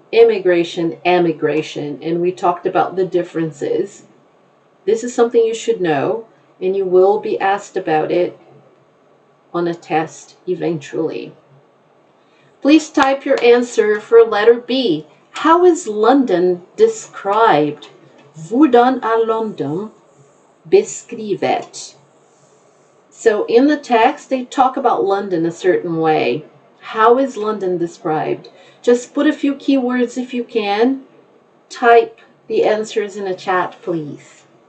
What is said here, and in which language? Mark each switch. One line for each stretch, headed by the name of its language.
English: immigration, emigration, and we talked about the differences. This is something you should know, and you will be asked about it on a test eventually. Please type your answer for letter B. How is London described?
Danish: Hvordan er London beskrivet?
English: So in the text, they talk about London a certain way. How is London described? Just put a few keywords if you can. Type the answers in a chat, please.